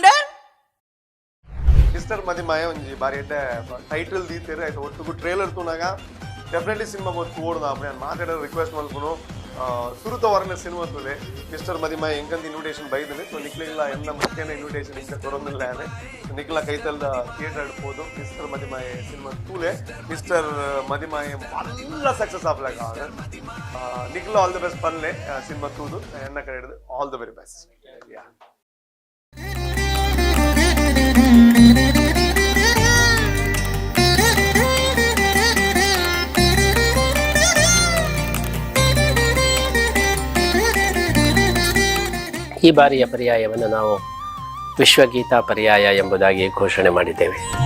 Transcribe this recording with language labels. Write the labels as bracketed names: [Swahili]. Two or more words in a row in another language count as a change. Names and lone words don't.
[Tulu] ಮಿಸ್ಟರ್ ಮದಿಮಾಯ ಒಂಜಿ ಬಾರಿ ಎಡ್ಡೆ ಟೈಟಲ್ ದೀತೆರ್ ಆಯ್ತು ಒಟ್ಟುಗು ಟ್ರೇಲರ್ ತೂನಾಗ ಡೆಫಿನೆಟ್ಲಿ ಸಿನಿಮಾ ಗೊತ್ತು ಓಡ್ದ ಅಪ್ಪಣೆ [Kannada] ನಾನು ಮಾತಾಡೋ [Tulu] ರಿಕ್ವೆಸ್ಟ್ ಮಲ್ಪುನು ಸುರುತ ವರ್ಣ ಸಿನಿಮಾ ತುಲೆ ಮಿಸ್ಟರ್ ಮದಿಮಾಯ ಎಂಕಂತ ಇನ್ವಿಟೇಷನ್ ಬೈದಿನಿ ಸೊ ನಿಕ್ಲಿಲ್ಲ ಎಂದ ಮುಖ್ಯನ ಇನ್ವಿಟೇಷನ್ ಇಂಕ ಕೊರೊಂದಿಲ್ಲ ನಿಕ್ಲ ಕೈತಲ್ದ ಥಿಯೇಟರ್ ಇಡ್ಬೋದು ಮಿಸ್ಟರ್ ಮದಿಮಾಯ ಸಿನಿಮಾ ತೂಲೆ ಮಿಸ್ಟರ್ ಮದಿಮಾಯ ಎಲ್ಲ ಸಕ್ಸಸ್ ಆಗ್ಲಾಗ ನಿಕ್ಲ [English] all the best [Tulu] ಪನ್ಲೆ ಸಿನಿಮಾ ತೂದು ಎನ್ನ ಕಡೆ ಹಿಡಿದು [English] all the very best [Tulu] ಯಾ. [Kannada] ಈ ಬಾರಿಯ ಪರ್ಯಾಯವನ್ನು ನಾವು ವಿಶ್ವಗೀತಾ ಪರ್ಯಾಯ ಎಂಬುದಾಗಿ ಘೋಷಣೆ ಮಾಡಿದ್ದೇವೆ.